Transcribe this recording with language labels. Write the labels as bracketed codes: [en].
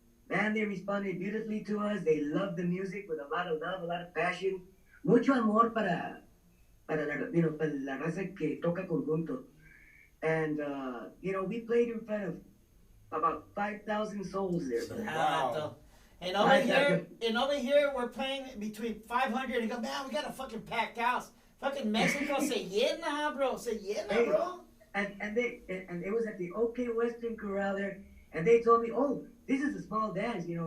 [en] Man, they responded beautifully to us. They loved the music with a lot of love, a lot of passion. [es] Mucho amor para la raza que toca Conjunto. [en] And, we played in front of about 5,000 souls there. Wow. And over here, we're playing between 500 and go, man, we got a fucking packed house. [es] Fucking Mexico, se llena, bro. Se llena, bro. [en] And it was at the OK Western Corral there, and they told me, oh, this is a small dance, you know.